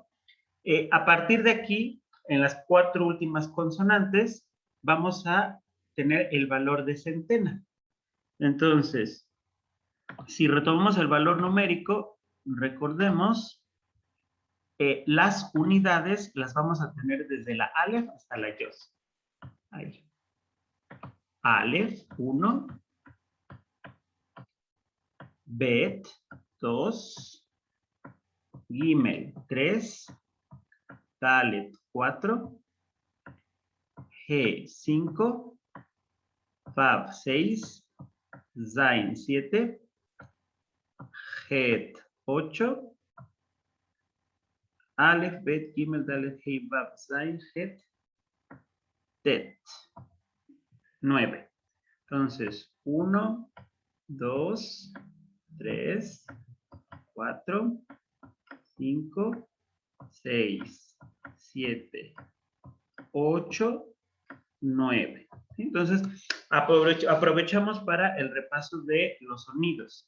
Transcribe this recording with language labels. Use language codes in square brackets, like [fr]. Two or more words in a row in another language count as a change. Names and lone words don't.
[es] A partir de aquí, en las 4 últimas consonantes, vamos a tener el valor de centena. Entonces, si retomamos el valor numérico, recordemos, las unidades las vamos a tener desde la Aleph hasta la Yod. Ahí. Aleph, 1. Bet, 2. Gimel, 3. Dalet, 4. G, 5. Vav, 6. Zain, 7. Het, 8. Aleph, Bet, Gimel, Dalet, He, Vav, Zain, Het, Tet, 9. Entonces, 1, 2, 3, 4, 5, 6, 7, 8, 9. Entonces, aprovechamos para el repaso de los sonidos.